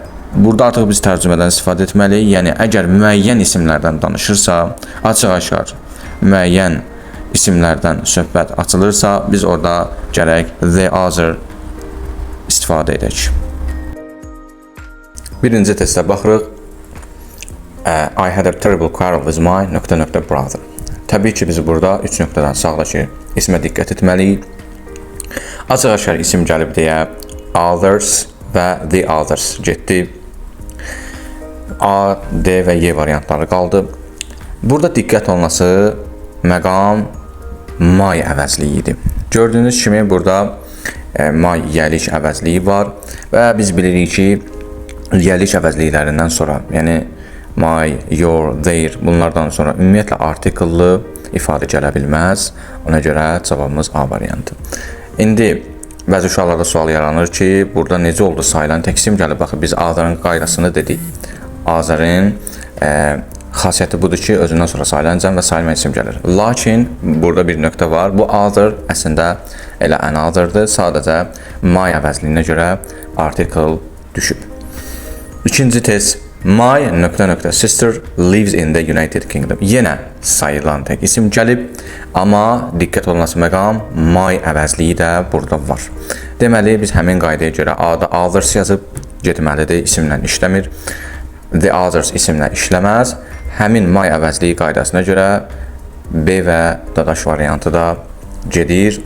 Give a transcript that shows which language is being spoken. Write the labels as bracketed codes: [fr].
[az] Burada artıq biz tərcümədən istifadə etməliyik. Yəni əgər müəyyən isimlərdən danışırsa, açıq-aşkar müəyyən isimlərdən söhbət açılırsa, biz orada gərək the other istifadə edək. Birinci testə baxırıq. [en] I had a terrible quarrel with my ... brother. [az] Təbii ki, biz burada 3 nöqtədən sağdakı ismə diqqət etməliyik. Açıq-aşkar isim gəlib deyə others və the others getdi. A, D və Y variantları qaldı. Burada diqqət olunması məqam may əvəzliyi idi. Gördüyünüz kimi burada may yəlik əvəzliyi var və biz bilirik ki, yəlik əvəzliklərindən sonra, yəni my, your, their bunlardan sonra ümumiyyətlə artikellı ifadə gələ bilməz. Ona görə cavabımız A variantı. İndi bəzi uşaqlarda sual yaranır ki, burada necə oldu sayılan tək isim gəlib? Baxın, biz other'ın qaydasını dedik. Other'ın xasiyyəti budur ki, özündən sonra sayılan cəm və sayılmayan isim gəlir. Lakin burada bir nöqtə var. Bu other əslində elə another'dır. Sadəcə my əvəzliyinə görə article düşüb. İkinci test. My ... [en] sister lives in the United Kingdom. [az] Yenə sayılan tək isim gəlib, amma diqqət olunması məqam my əvəzliyi də burada var. Deməli, biz həmin qaydaya görə A-da others yazıb getməlidir, isimlə işləmir. The others isimlə işləməz. Həmin my əvəzliyi qaydasına görə B və dadaş variantı da gedir.